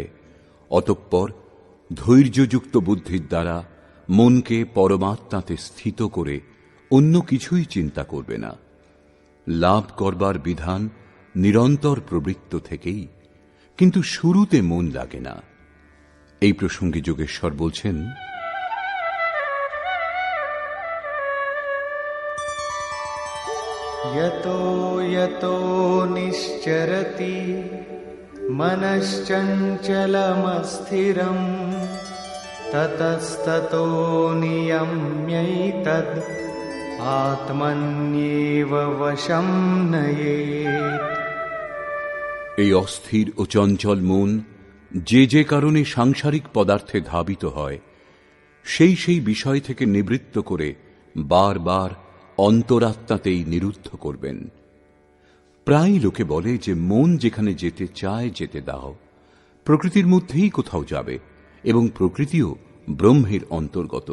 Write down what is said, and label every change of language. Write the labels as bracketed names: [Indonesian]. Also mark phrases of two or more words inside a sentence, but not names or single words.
[Bangla] অতঃপর ধৈর্যযুক্ত বুদ্ধির দ্বারা মনকে পরমাত্মাতে স্থিত করে অন্য কিছুই চিন্তা করবে না। লাভ করবার বিধান নিরন্তর প্রবৃত্ত থেকেই, কিন্তু শুরুতে মন লাগে না। এই প্রসঙ্গে যোগেশ্বর বলছেন, [Sanskrit] यतो यतो निश्चरति मनश्चञ्चलमस्थिरं ततस्ततो नियम्यैतद् आत्मन्येव वशं नयेत्। [Bangla] এই অস্থির ও চঞ্চল মন যে যে কারণে সাংসারিক পদার্থে ধাবিত হয় সেই সেই বিষয় থেকে নিবৃত্ত করে বারবার অন্তরাত্মাতেই নিরুদ্ধ করবেন। প্রায় লোকে বলে যে মন যেখানে যেতে চায় যেতে দাও, প্রকৃতির মধ্যেই কোথাও যাবে এবং প্রকৃতিও ব্রহ্মের অন্তর্গত।